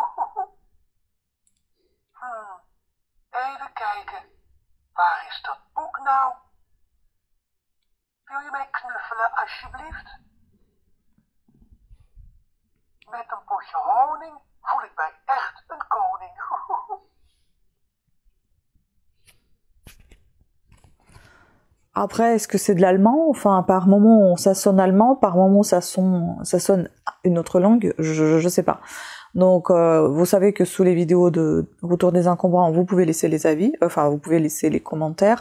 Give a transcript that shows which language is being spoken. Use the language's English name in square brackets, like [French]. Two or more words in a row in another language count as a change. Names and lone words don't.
[Dutch] Even kijken. Waar is dat boek nou? Wil je mij knuffelen, alsjeblieft? Met een potje honing voel ik mij echt een koning. [French] Après, est-ce que c'est de l'allemand? Enfin, par moment, ça sonne allemand, par moment, ça sonne une autre langue, je sais pas. Donc, vous savez que sous les vidéos de Retour des Encombrants, vous pouvez laisser les avis, enfin, vous pouvez laisser les commentaires.